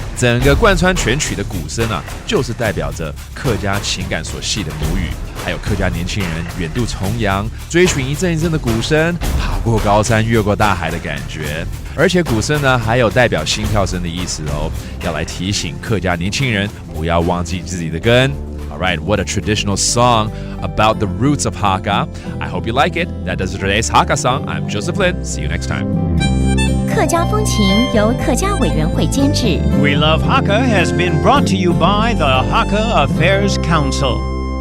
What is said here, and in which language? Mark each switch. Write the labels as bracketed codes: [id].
[zh] 整个贯穿全曲的鼓声啊，就是代表着客家情感所系的母语，还有客家年轻人远渡重洋，追寻一阵一阵的鼓声，爬过高山，越过大海的感觉。而且鼓声呢，还有代表心跳声的意思哦，要来提醒客家年轻人不要忘记自己的根。 [en] Alright, what a traditional song about the roots of Hakka. I hope you like it. That does it for today's Hakka song. I'm Joseph Lin. See you next time. [zh] 客家风情由客家委员会监制。 [en] We Love Hakka has been brought to you by the Hakka Affairs Council.